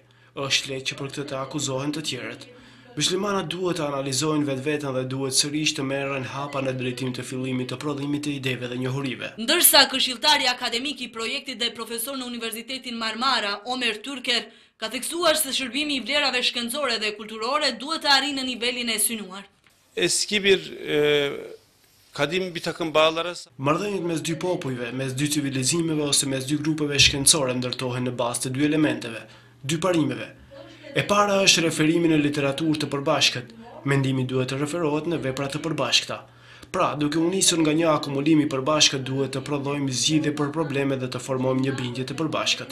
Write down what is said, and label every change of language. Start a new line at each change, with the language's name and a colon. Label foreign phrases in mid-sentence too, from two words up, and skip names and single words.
Albanian: Është lehtë që për këtë të akuzohen të tjerët. Muslimanat duhet të analizojnë vetveten dhe duhet sërish të merren hapa në drejtim të fillimit të prodhimit të ideve dhe njohurive. Ndërsa këshilltari akademik i projektit dhe profesor në Universitetin Marmara, Omer Turker, ka theksuar se shërbimi i vlerave shkencore dhe kulturore duhet të arrijë në nivelin e synuar.
Turkish: Eski bir kadim bir takım bağlar arası.
Albanian: Marrëdhëniet mes dy popujve, mes dy civilizimeve ose mes dy grupeve shkencore ndërtohen në bazë të dy elementeve, dy parimeve. E para është referimi në literaturë të përbashkët. Mendimi duhet të referohet në vepra të përbashkëta. Pra, duke u nisur nga një akumulim i përbashkët, duhet të prodhojmë zgjidhje për probleme dhe të formojmë një bindje të përbashkët.